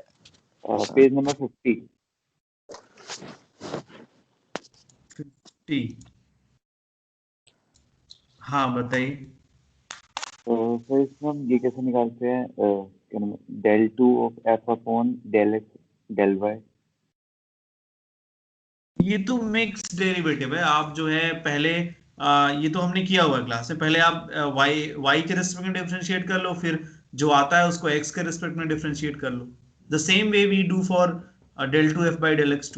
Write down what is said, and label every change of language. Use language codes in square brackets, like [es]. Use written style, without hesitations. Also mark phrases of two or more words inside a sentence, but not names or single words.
[hi] पेज नंबर 50। 50। हाँ बताइए। सर इसमें हम ये कैसे निकालते हैं, क्या नाम है, [en] del 2 of f upon del x del y. [hi] ये तो [en] mix derivative [hi] है। आप जो है पहले ये तो हमने किया हुआ क्लास में। पहले आप y के रिस्पेक्ट में डिफरेंशिएट कर लो, फिर जो आता है उसको x के रिस्पेक्ट में डिफरेंशिएट कर लो। [en] the same way we do for del 2f by del x2.